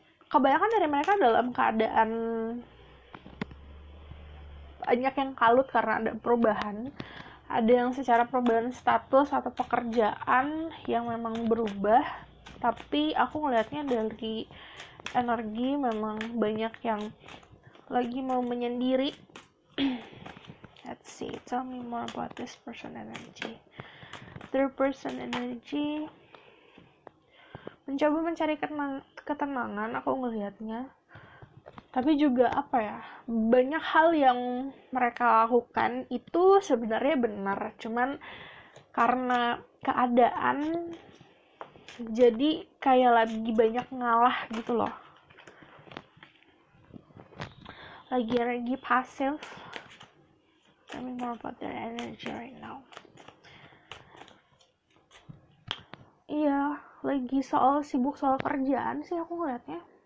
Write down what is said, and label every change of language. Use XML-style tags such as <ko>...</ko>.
<id>Kebanyakan dari mereka dalam keadaan banyak yang kalut karena ada perubahan. Ada yang secara perubahan status atau pekerjaan yang memang berubah. Tapi aku ngelihatnya dari energi memang banyak yang lagi mau menyendiri.</id> <en>Let's see, tell me more about this person energy. Their person energy</en> <id>mencoba mencari ketenangan, aku ngelihatnya. Tapi juga banyak hal yang mereka lakukan itu sebenarnya benar, cuman karena keadaan jadi kayak lagi banyak ngalah gitu loh, lagi pasif.</id> <en>Tell me more about their energy right now.</en> <id>Iya, lagi sibuk soal kerjaan sih aku ngeliatnya.</id>